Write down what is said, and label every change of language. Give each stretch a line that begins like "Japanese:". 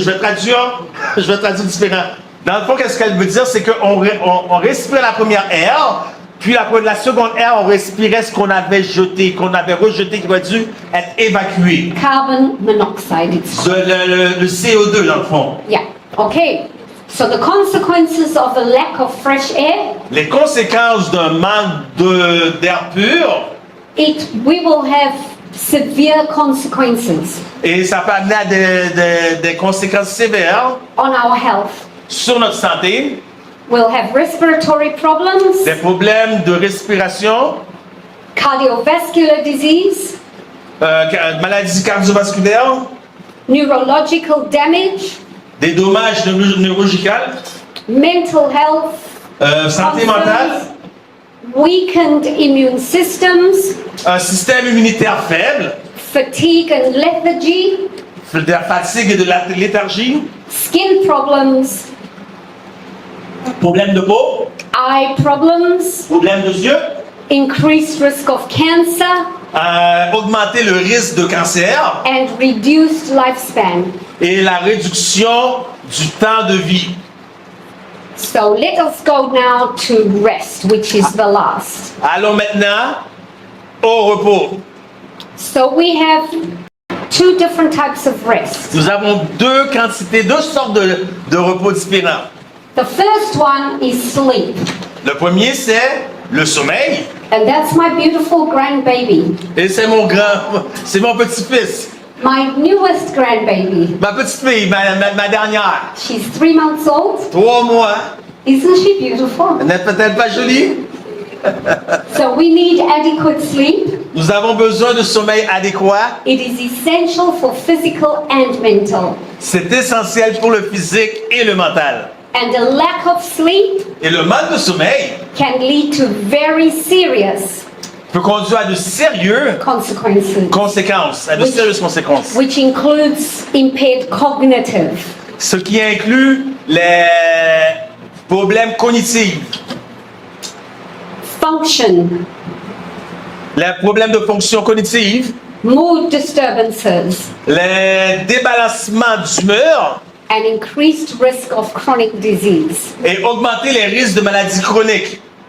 French: Je vais traduire différent. Dans le fond, qu'est-ce qu'elle veut dire, c'est qu'on on respirait la première air, puis la seconde air, on respirait ce qu'on avait jeté, qu'on avait rejeté, qui aurait dû être évacué.
English: carbon monoxide. It's
French: Le CO2, dans le fond.
English: yeah. Okay. So the consequences of a lack of fresh air,
French: Les conséquences d'un manque d'air pur,
English: we will have severe consequences
French: et ça peut amener à des conséquences sévères
English: on our health.
French: sur notre santé,
English: We'll have respiratory problems,
French: des problèmes de respiration,
English: cardiovascular disease,
French: maladies cardiovasculaires,
English: neurological damage,
French: des dommages neurologicaux,
English: mental health,
French: santé mentale,
English: weakened immune systems,
French: un système immunitaire faible,
English: fatigue and lethargy,
French: de la fatigue et de la léthargie,
English: skin problems,
French: problèmes de peau,
English: eye problems,
French: problèmes de yeux,
English: increased risk of cancer,
French: augmenter le risque de cancer
English: and reduced lifespan.
French: et la réduction du temps de vie.
English: So let us go now to rest, which is the last.
French: Allons maintenant au repos.
English: So we have two different types of rest.
French: Nous avons deux sortes de repos différents.
English: The first one is sleep,
French: Le premier, c'est le sommeil.
English: and that's my beautiful grandbaby,
French: Et c'est mon petit-fils.
English: my newest grandbaby.
French: Ma petite-fille, ma dernière.
English: She's 3 months old.
French: 3 mois.
English: Isn't she beautiful?
French: Elle n'est peut-être pas jolie.
English: So we need adequate sleep.
French: Nous avons besoin de sommeil adéquat.
English: It is essential for physical and mental.
French: C'est essentiel pour le physique et le mental.
English: And a lack of sleep
French: Et le manque de sommeil
English: can lead to very serious
French: peut conduire à de sérieuses
English: consequences,
French: conséquences.
English: which includes impaired cognitive,
French: Ce qui inclut les problèmes cognitifs,
English: function,
French: les problèmes de fonction cognitive,
English: mood disturbances,
French: les débalancements d'humeur
English: and increased risk of chronic disease.
French: et augmenter les risques de maladies chroniques.